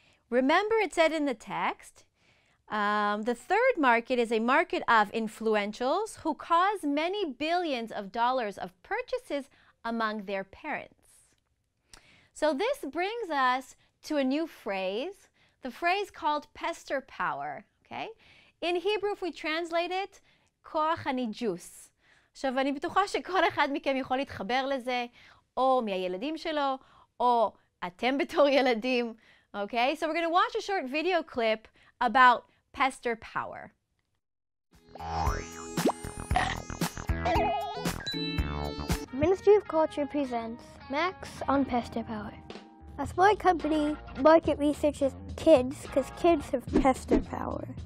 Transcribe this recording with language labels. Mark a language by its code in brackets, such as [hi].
[en] Remember it said in the text, the 3rd market is a market of influentials who cause many billions of dollars of purchases among their parents. So this brings us to a new phrase, the phrase called pester power. Okay? In Hebrew, if we translate it, [he] כוח הניג'וס. עכשיו, אני בטוחה שכל אחד מכם יכול להתחבר לזה, או מהילדים שלו, או אתם בתור ילדים. [en] Okay? So we're going to watch a short video clip about pester power. Ministry of Culture presents Max on Pester Power. A smart company market researches kids because kids have pester power.